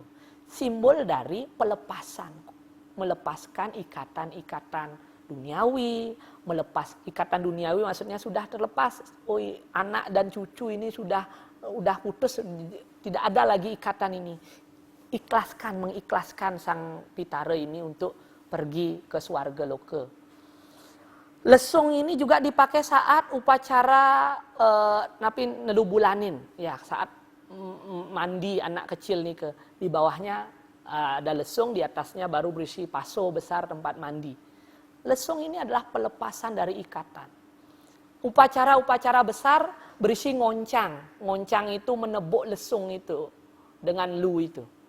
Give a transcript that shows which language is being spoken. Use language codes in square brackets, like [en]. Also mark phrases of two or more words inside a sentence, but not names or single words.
[id] Simbol dari pelepasan, melepaskan ikatan-ikatan duniawi, melepas ikatan duniawi maksudnya sudah terlepas. Oh, anak dan cucu ini sudah putus, tidak ada lagi ikatan ini. Mengikhlaskan Sang Pitara ini untuk pergi ke swarga loka. Lesung ini juga dipakai saat upacara napi nedubulanin, ya saat mandi anak kecil nih ke di bawahnya ada lesung, di atasnya baru berisi paso besar tempat mandi. Lesung ini adalah pelepasan dari ikatan. Upacara-upacara besar berisi ngoncang. Ngoncang itu menebuk lesung itu dengan lu itu.